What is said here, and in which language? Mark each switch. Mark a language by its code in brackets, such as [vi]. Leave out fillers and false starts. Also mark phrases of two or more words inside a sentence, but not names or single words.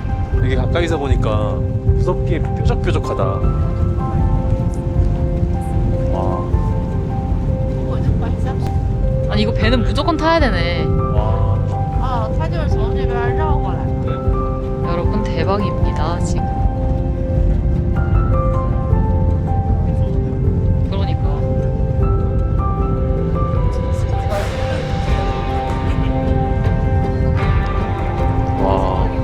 [ko] 되게 가까이서 보니까 무섭게 뾰족뾰족하다. 와. 아니 이거 배는 무조건 타야 되네. 와. [zh] 哦，他就是从这边绕过来。 [ko] 여러분 대박입니다 지금. 그러니까. 와.